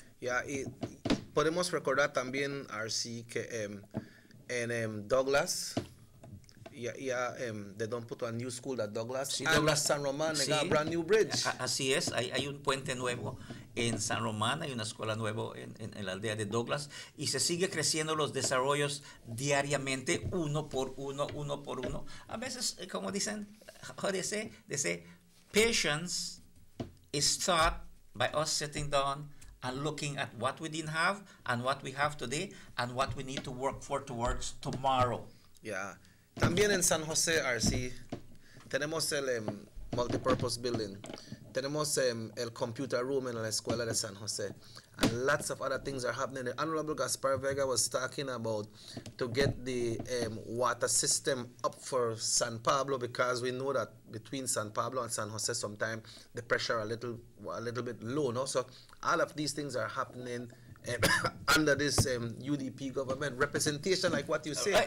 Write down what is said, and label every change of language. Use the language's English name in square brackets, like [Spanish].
[Spanish] Y podemos recordar también, RC, que en Douglas, [English] they don't put a new school at Douglas. [Spanish] Sí, [English] and Douglas, San Román, they [Spanish] sí, [English] got a brand new bridge. [Spanish] Así es, hay un puente nuevo en San Román, hay una escuela nueva en la aldea de Douglas, y se sigue creciendo los desarrollos diariamente, uno por uno. A veces, como dicen, [English] they say, patience is taught by us sitting down and looking at what we didn't have and what we have today and what we need to work for towards tomorrow. [Spanish] También en San José, RC, tenemos el [English] multipurpose building. [Spanish] Tenemos el computer room en la escuela de San José. [English] And lots of other things are happening. The Honorable Gaspar Vega was talking about to get the water system up for San Pablo, because we know that between San Pablo and San Jose sometimes the pressure a little bit low, no? So all of these things are happening under this UDP government representation, like what you say.